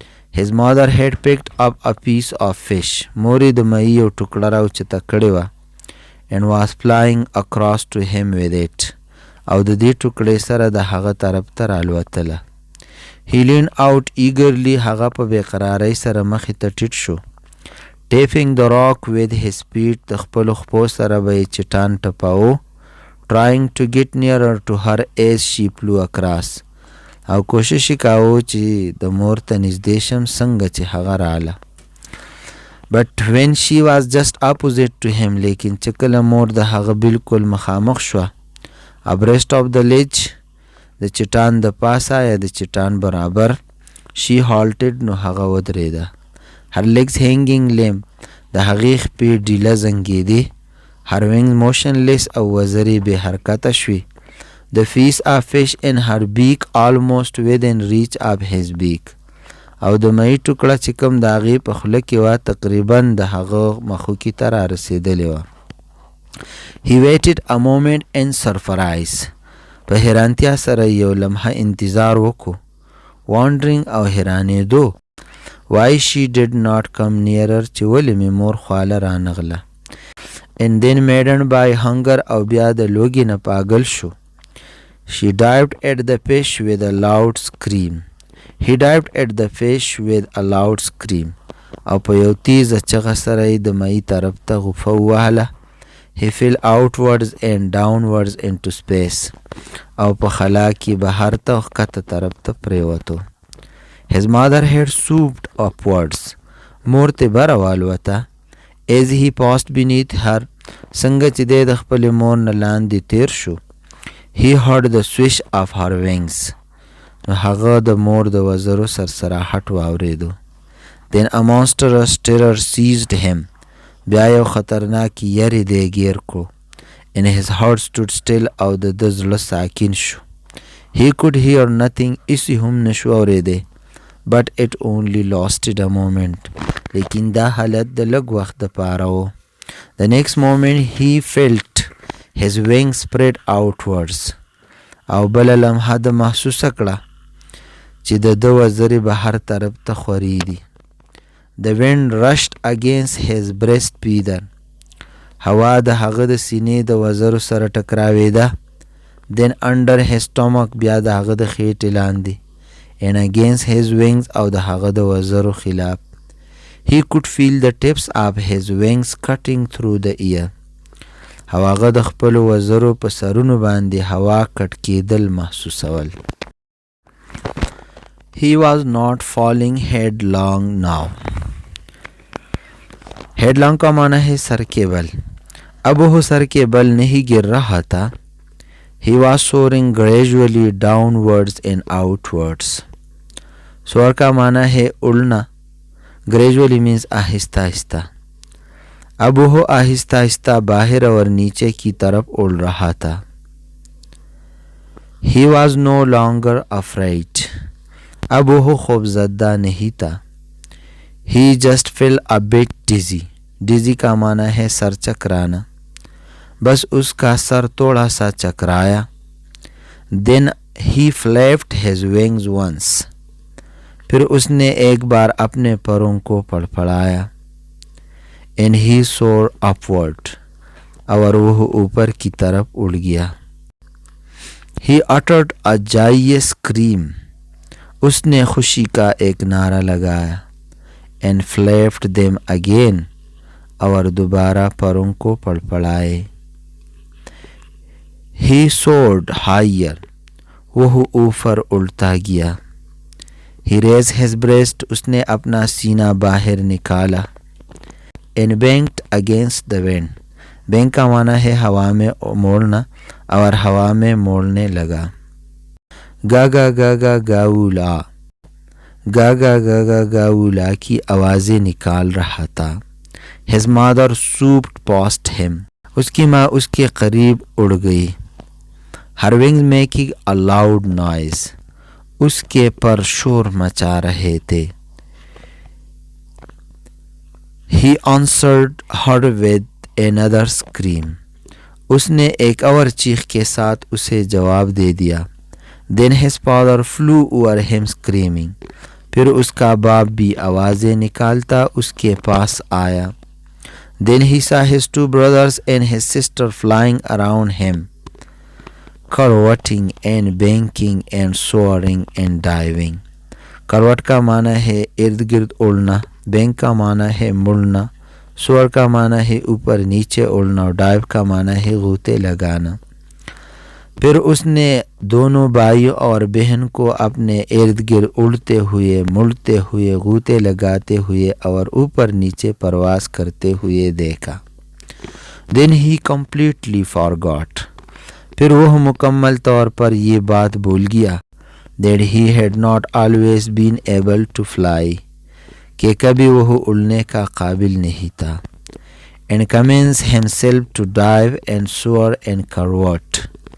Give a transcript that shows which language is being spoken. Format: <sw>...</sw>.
<en>His mother had picked up a piece of fish.</en> <ps>مورې د مئی یو ټوکړه راوچته کړې وه</ps> <en>and was flying across to him with it.</en> <ps>او د دې ټوکړې سره د هغه طرف ته رالوتله.</ps> <en>He leaned out eagerly.</en> <ps>هغه په بېقرارۍ سره مخې ته ټیټ شو.</ps> <en>Tapping the rock with his feet.</en> <ps>د خپلو خپو سره به یې چټان ټپاوه.</ps> <en>Trying to get nearer to her as she flew across.</en> <ps>او کوشش یې کاوه چې د مور ته نږدې شم څنګه چې هغه راله.</ps> <en>But when she was just opposite to him.</en> <ps>لیکن چې کله مور د هغه بالکل مخامخ شوه.</ps> <en>abreast of the ledge.</en> <ps>د چټان د پاسه یا د چټان برابر.</ps> <en>she halted.</en> <ps>نو هغه ودرېده.</ps> <en>her legs hanging limp.</en> <ps>د هغې خپې ډیله زنګېدې.</ps> <en>her wings motionless</en> <ps>او وزرې بې حرکته شوې.</ps> <en>the piece of fish in her beak almost within reach of his beak.</en> <ps>او د مئی ټوکړه چې کوم د هغې په خوله کې وه تقریبا د هغه مخوکي ته را رسېدلې وه.</ps> <en>he waited a moment in surprise.</en> <ps>په حیرانتیا سره یو لمحه انتظار وکړو.</ps> <en>wondering</en> <ps>او حیرانېدو</ps> <en>why she did not come nearer.</en> <ps>چې ولې مې مور خواله رانغله.</ps> <en>and then maddened by hunger</en> <ps>او بیا د لوږې نه پاگل شو.</ps> <en>she dived at the fish with a loud scream. he dived at the fish with a loud scream.</en> <ps>او په یو تیزه چغه سره یې د مئی طرف ته غوفه ووهله.</ps> <en>he fell outwards and downwards into space.</en> <ps>او په خلا کې بهر ته ښکته طرف ته پریوتو.</ps> <en>his mother had swooped upwards.</en> <ps>مور ته بره والوته.</ps> <en>as he passed beneath her.</en> <ps>څنګه چې دی د خپلې مور نه لاندې تیر شو.</ps> <en>he heard the swish of her wings.</en> <ps>نو هغه د مور د وزرو سرسراحت واورېدو.</ps> <en>then a monstrous terror seized him.</en> <ps>بیا یو خطرناک یری دی ګیر کړو.</ps> <en>and his heart stood still.</en> <ps>او د ده زړه ساکن شو.</ps> <en>he could hear nothing.</en> <ps>اسی هم نشو اورېدی.</ps> <en>but it only lasted a moment.</en> <ps>لیکن دا حالت د لږ وخت دپاره و.</ps> <en>the next moment he felt his wings spread outwards.</en> <ps>او بله لمحه د محسوسه کړه چې د ده وزرې بهر طرف ته خورې دي.</ps> <en>the wind rushed against his breast feather.</en> <ps>هوا د هغه د سینې د وزرو سره ټکراوېده.</ps> <en>then under his stomach.</en> <ps>بیا د هغه د خېټې لاندې.</ps> <en>and against his wings.</en> <ps>او د هغه د وزرو خلاف.</ps> <en>he could feel the tips of his wings cutting through the air.</en> <ps>او هغه د خپلو وزرو په سرونو باندې هوا کټ کېدل محسوسول.</ps> <en>he was not falling headlong now.</en> <ur>headlong کا معنی ہے سر کے بل. اب وہ سر کے بل نہیں گر رہا تھا.</ur> <en>he was soaring gradually downwards and outwards.</en> <ur>سور کا معنی ہے اڑنا. gradually means آہستہ آہستہ. اب وہ آہستہ آہستہ باہر اور نیچے کی طرف اڑ رہا تھا.</ur> <en>he was no longer afraid.</en> <ur>اب وہ خوف زدہ نہیں تھا.</ur> <en>He just felt a bit dizzy.</en> <ur>Dizzy کا معنی ہے سر چکرانا. بس اس کا سر تھوڑا سا چکرایا.</ur> <en>Then he flapped his wings once.</en> <ur>پھر اس نے ایک بار اپنے پروں کو پڑپڑایا.</ur> <en>And he soared upward.</en> <ur>اور وہ اوپر کی طرف اڑ گیا.</ur> <en>He uttered a joyous scream.</en> <ur>اس نے خوشی کا ایک نعرہ لگایا.</ur> <en>And flapped them again.</en> <ur>اور دوبارہ پروں کو پڑپڑائے.</ur> <en>He soared higher.</en> <ur>وہ اوپر اڑتا گیا.</ur> <en>He raised his breast.</en> <ur>اس نے اپنا سینہ باہر نکالا.</ur> <en>And banked against the wind.</en> <ur>Bank کا معنی ہے ہوا میں موڑنا اور ہوا میں موڑنے لگا. گا گا گا گا گاولا. گا گا گا گا گاولا کی آوازیں نکال رہا تھا.</ur> <en>His mother swooped past him.</en> <ur>اس کی ماں اس کے قریب اڑ گئی.</ur> <en>Her wings making a loud noise.</en> <ur>اس کے پر شور مچا رہے تھے.</ur> <en>He answered her with another scream.</en> <ur>اس نے ایک اور چیخ کے ساتھ اسے جواب دے دیا.</ur> <en>Then his father flew over him screaming.</en> <ur>پھر اس کا باپ بھی آوازیں نکالتا اس کے پاس آیا.</ur> <en>Then he saw his two brothers and his sister flying around him, curveting and banking and soaring and diving.</en> <ur>Karot کا معنی ہے ارد گرد اڑنا. بینک کا معنی ہے مڑنا. سور کا معنی ہے اوپر نیچے اڑنا. اور ڈائیو کا معنی ہے غوطے لگانا. پھر اس نے دونوں بھائی اور بہن کو اپنے ارد گرد اڑتے ہوئے مڑتے ہوئے غوطے لگاتے ہوئے اور اوپر نیچے پرواز کرتے ہوئے دیکھا.</ur> <en>Then he completely forgot.</en> <ur>پھر وہ مکمل طور پر یہ بات بھول گیا</ur> <en>that he had not always been able to fly.</en> <ur>کہ کبھی وہ اڑنے کا قابل نہیں تھا.</ur> <en>And commenced himself to dive and soar and curvet.</en>